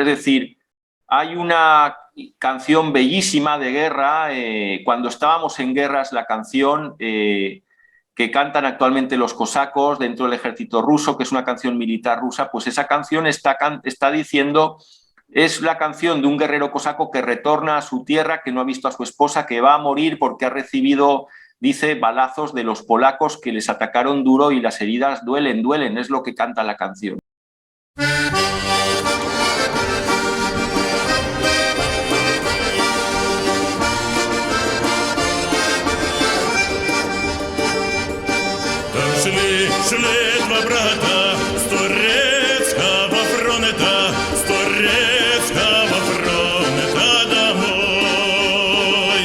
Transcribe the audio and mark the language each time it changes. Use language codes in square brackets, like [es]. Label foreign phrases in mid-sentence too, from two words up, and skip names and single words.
[es] Es decir, hay una canción bellísima de guerra, cuando estábamos en guerras, la canción que que cantan actualmente los cosacos dentro del ejército ruso, que es una canción militar rusa, pues esa canción está diciendo, es la canción de un guerrero cosaco que retorna a su tierra, que no ha visto a su esposa, que va a morir porque ha recibido, dice, balazos de los polacos que les atacaron duro y las heridas duelen, duelen, es lo que canta la canción. [ru] Шли два брата с турецкого фронта, с турецкого фронта домой.